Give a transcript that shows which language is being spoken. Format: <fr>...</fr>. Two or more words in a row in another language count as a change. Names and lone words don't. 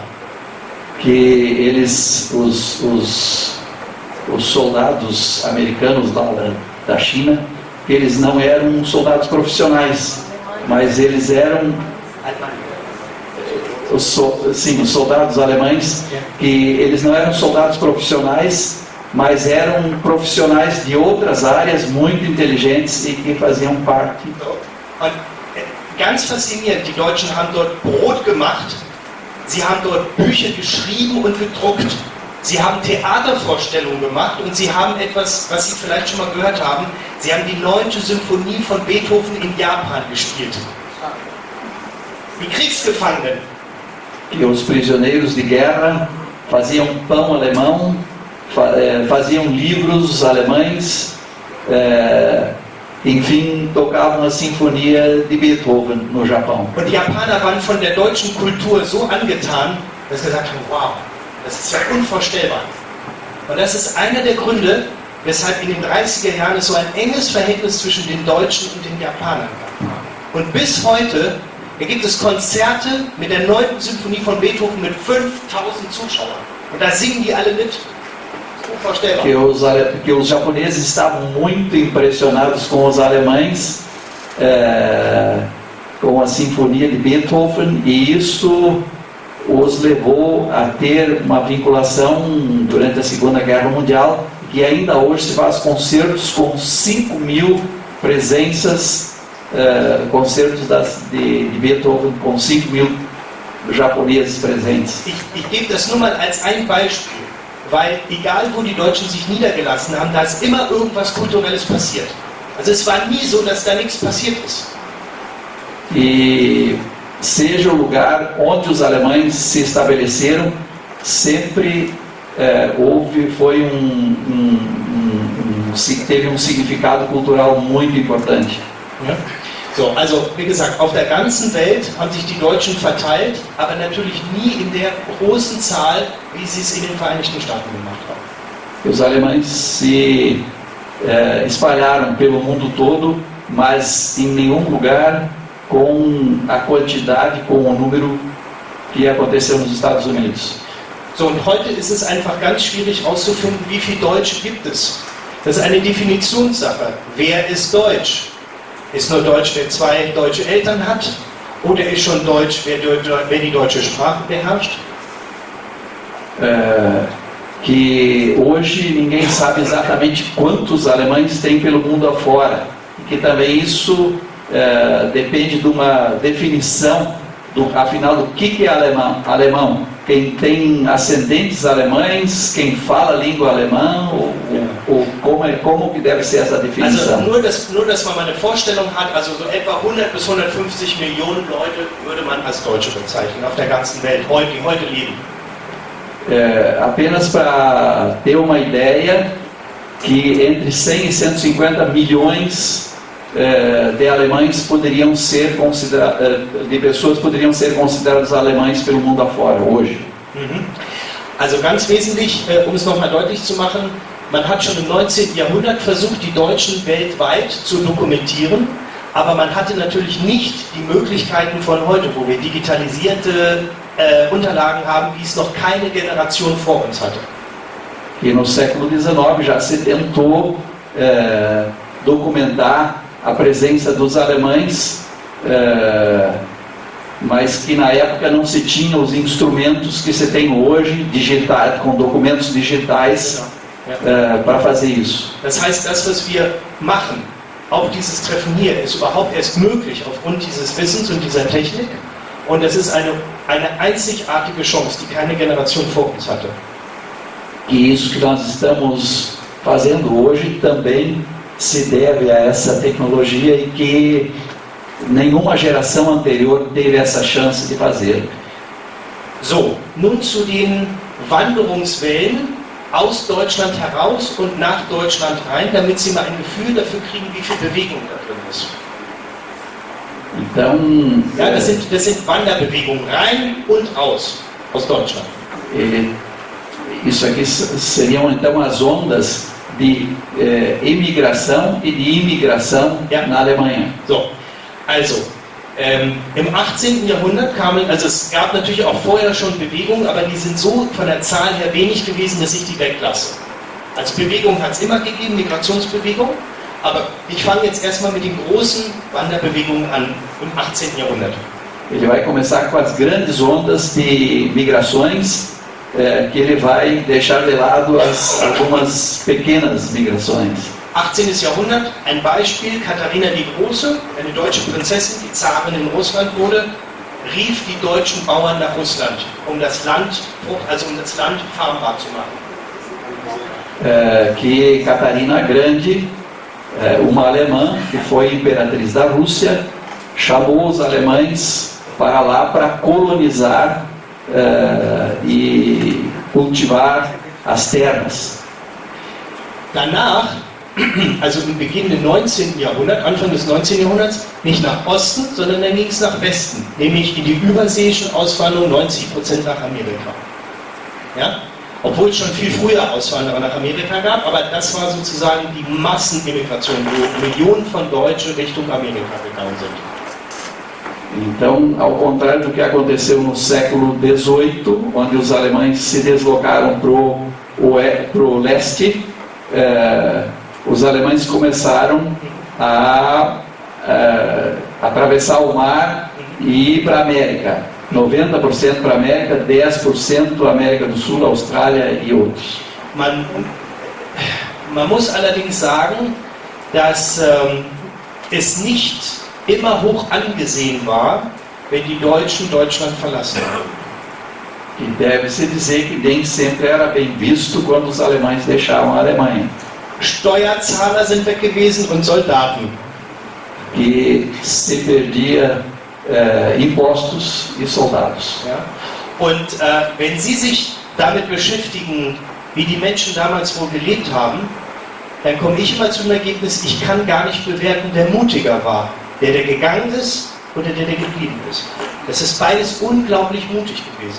<pt>Que eles, os soldados americanos lá da China, eles não eram soldados profissionais, mas eles eram os soldados alemães, que eles não eram soldados profissionais, mas eram profissionais de outras áreas muito inteligentes e que faziam parte.</pt> <de>Und ganz faszinierend, die Deutschen haben dort Brot gemacht, sie haben dort Bücher geschrieben und gedruckt, sie haben Theatervorstellungen gemacht und sie haben etwas, was Sie vielleicht schon mal gehört haben, sie haben die 9. Symphonie von Beethoven in Japan gespielt. Die Kriegsgefangenen.</de> <pt>E os prisioneiros de guerra faziam pão alemão, faziam livros alemães, enfim, tocavam a sinfonia de Beethoven no Japão.</pt> <de>Und die Japaner waren von der deutschen Kultur so angetan, dass sie gesagt haben, wow, das ist ja unvorstellbar. Und das ist einer der Gründe, weshalb in den 30er Jahren es so ein enges Verhältnis zwischen den Deutschen und den Japanern gab. Und bis heute gibt es Konzerte mit der 9. Symphonie von Beethoven mit 5000 Zuschauern. Und da singen die alle mit.</de> <pt>Que os japoneses estavam muito impressionados com os alemães, com a sinfonia de Beethoven, e isso os levou a ter uma vinculação durante a Segunda Guerra Mundial, que ainda hoje se faz concertos com 5.000 presenças, concertos de Beethoven com 5.000 japoneses presentes.</pt> <de>Ich gebe das nur mal als ein Beispiel, weil egal wo die Deutschen sich niedergelassen haben, da ist immer irgendwas Kulturelles passiert. Also es war nie so, dass da nichts passiert ist.</de> <pt>E seja o lugar onde os alemães se estabeleceram, sempre teve um significado cultural muito importante.</pt> <de>Ja. So, also wie gesagt, auf der ganzen Welt haben sich die Deutschen verteilt, aber natürlich nie in der großen Zahl, wie sie es in den Vereinigten Staaten gemacht haben.</de> <pt>Os alemães se espalharam pelo mundo todo, mas em nenhum lugar com a quantidade, com o número que aconteceu nos Estados Unidos.</pt> <de>So, und heute ist es einfach ganz schwierig herauszufinden, wie viele Deutsche gibt es. Das ist eine Definitionssache. Wer ist Deutsch? Ist nur Deutsch, wer 2 deutsche Eltern hat? Oder ist schon Deutsch, wer die deutsche Sprache beherrscht?</de> <pt>Que hoje ninguém sabe exatamente quantos alemães tem pelo mundo afora. E que também isso depende de uma definição, afinal, do que é alemão. Quem tem ascendentes alemães, quem fala a língua alemã, ou como que deve ser essa definição?</pt> <de>Also nur, dass man mal eine Vorstellung hat, also so etwa 100 bis 150 Millionen Leute würde man als Deutsche bezeichnen, auf der ganzen Welt, die heute leben.</de> <pt>Apenas para ter uma ideia, que entre 100 e 150 milhões de alemães poderiam ser de pessoas poderiam ser considerados alemães pelo mundo afora hoje.</pt> <de>Also ganz wesentlich, um es nochmal deutlich zu machen, man hat schon im 19. Jahrhundert versucht, die Deutschen weltweit zu dokumentieren, aber man hatte natürlich nicht die Möglichkeiten von heute, wo wir digitalisierte Unterlagen haben, wie es noch keine Generation vor uns hatte.</de> <pt>que no século XIX já se tentou documentar a presença dos alemães, mas que na época não se tinha os instrumentos que se tem hoje, com documentos digitais, para fazer isso.</pt> <de>Das heißt, das, was wir machen, auch dieses Treffen hier, ist überhaupt erst möglich aufgrund dieses Wissens und dieser Technik. Und das ist eine einzigartige Chance, die keine Generation vor uns hatte.</de> <pt>E isso que nós estamos fazendo hoje também se deve a essa tecnologia e que nenhuma geração anterior teve essa chance de fazer.</pt> <de>So, nun zu den Wanderungswellen aus Deutschland heraus und nach Deutschland rein, damit Sie mal ein Gefühl dafür kriegen, wie viel Bewegung da drin ist.</de> <pt>Então,</pt> <de>ja, das sind Wanderbewegungen rein und aus Deutschland.</de> <pt>Isso aqui seriam então as ondas de emigração e de imigração na Alemanha.</pt> <de>So, also im 18. Jahrhundert kamen, also es gab natürlich auch vorher schon Bewegungen, aber die sind so von der Zahl her wenig gewesen, dass ich die weglasse. Also Bewegung hat es immer gegeben, Migrationsbewegung, aber ich fange jetzt erstmal mit den großen Wanderbewegungen an im 18. Jahrhundert.</de> <pt>Ele vai começar com as grandes ondas de migrações, que ele vai deixar de lado algumas pequenas migrações.</pt> <de>18. Jahrhundert, ein Beispiel, Katharina die Große, eine deutsche Prinzessin, die Zarin in Russland wurde, rief die deutschen Bauern nach Russland, um das Land farmbar zu machen.</de> <pt>Que Catarina Grande, uma alemã que foi imperatriz da Rússia, chamou os alemães para lá para colonizar e cultivar as terras.</pt> <de>Danach, also im beginnenden 19. Jahrhundert, Anfang des 19. Jahrhunderts, nicht nach Osten, sondern dann ging es nach Westen, nämlich in die überseeischen Auswanderung 90% nach Amerika. Ja? Obwohl es schon viel früher Auswanderer nach Amerika gab, aber das war sozusagen die Massenimmigration, wo Millionen von Deutschen Richtung Amerika gegangen sind.</de> <pt>Então, ao contrário do que aconteceu no século XVIII, onde os alemães se deslocaram para o leste, os alemães começaram a atravessar o mar e ir para a América. 90% para a América, 10% para a América do Sul, Austrália e outros.</pt> <de>Man muss allerdings sagen, dass es nicht immer hoch angesehen war, wenn die Deutschen Deutschland verlassen haben.</de> <pt>E deve-se dizer que nem sempre era bem visto quando os alemães deixavam a Alemanha.</pt> <de>Steuerzahler sind weg gewesen und Soldaten.</de> <pt>Que se perdia impostos e soldados.</pt> <de>Ja? Und wenn Sie sich damit beschäftigen, wie die Menschen damals wohl gelebt haben, dann komme ich immer zum Ergebnis, ich kann gar nicht bewerten, wer mutiger war. Der gegangen ist oder der geblieben ist. Das ist beides unglaublich mutig gewesen.</de>